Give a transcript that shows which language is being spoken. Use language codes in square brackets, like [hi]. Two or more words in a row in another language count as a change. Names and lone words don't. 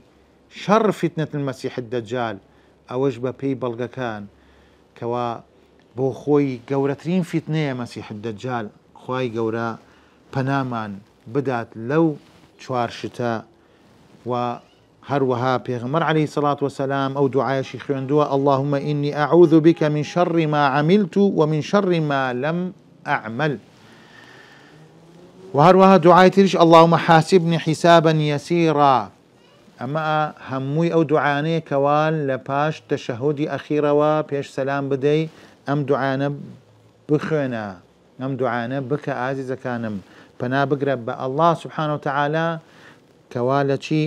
[ckb] شەڕ فیتنەت المەسیح الدەجال، ئەوەش بە پێی بەڵگەکان کەوا بۆ خۆی گەورەترین فیتنەیە مەسیح الدەجال. خوای گەورە پەنامان بدات لەو چوار شتە. و هەروەها پێغەمبەر عەلەیهی سەڵات وەسەلام ئەو دوعایەشی خوێندووە: [ar] اللهم إني أعوذ بك من شر ما عملت ومن شر ما لم أعمل. [ckb] و هەروەها دوعای تریش: [ar] اللهم حاسبني حسابا يسيرا. [ckb] ئەمە هەمووی ئەو دوعانەیە کەوا لە پاش تەشەهودی ئەخیرەوە پێش سەلام بدەی ئەم دوعانە بخوێنە، ئەم دوعانە بکە ئازیزەکانم، پەنا بگرە بە ئەڵڵا سوبحانەهو وتەعالا کەوا لە چی؟